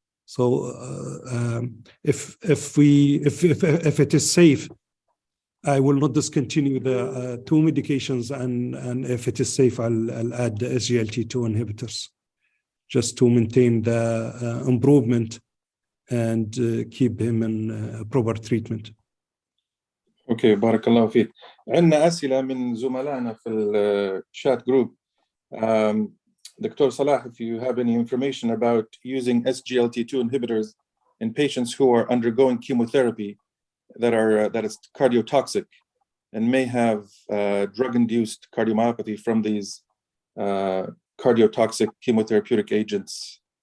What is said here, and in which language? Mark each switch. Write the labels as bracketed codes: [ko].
[en] So if it is safe, I will not discontinue the 2 medications, and if it is safe, I'll add the SGLT2 inhibitors just to maintain the improvement and keep him in proper treatment. [ar] اوكي بارك الله فيك. عندنا أسئلة من زملائنا في الشات جروب. [en] Dr. Salah, if you have any information about using SGLT2 inhibitors in patients who are undergoing chemotherapy that is cardiotoxic and may have drug-induced cardiomyopathy from these cardiotoxic chemotherapeutic agents.